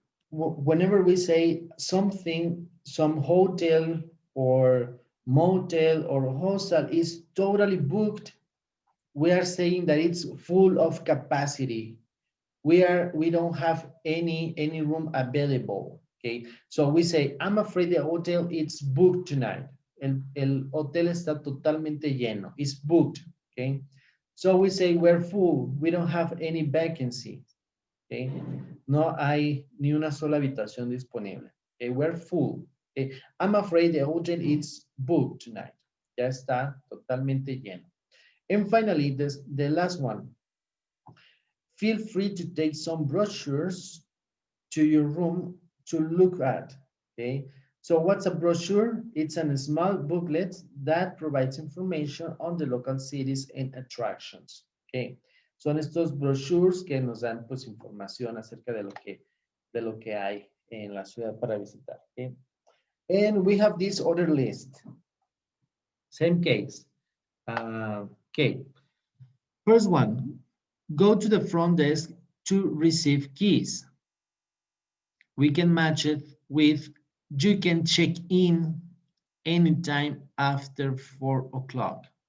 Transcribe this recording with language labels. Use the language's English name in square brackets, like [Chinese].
[English] Whenever we say something, some hotel or motel or hostel is totally booked, we are saying that it's full of capacity. we don't have any room available. Okay, so we say, I'm afraid the hotel is booked tonight. [Spanish] El hotel está totalmente lleno. [English] It's booked. Okay, so we say we're full. We don't have any vacancy. [Spanish] Okay, no hay ni una sola habitación disponible. [English] Okay, we're full. Okay, I'm afraid the hotel is booked tonight. [Spanish] Ya está totalmente lleno. [English] And finally, the last one. Feel free to take some brochures to your room to look at. Okay, so what's a brochure? It's a small booklet that provides information on the local cities and attractions. [Spanish] Okay, son estos brochures que nos dan pues información acerca de lo que hay en la ciudad para visitar. [English] Okay, and we have this other list. Same case. Okay, first one, go to the front desk to receive keys. We can match it with, you can check in anytime after 4 o'clock.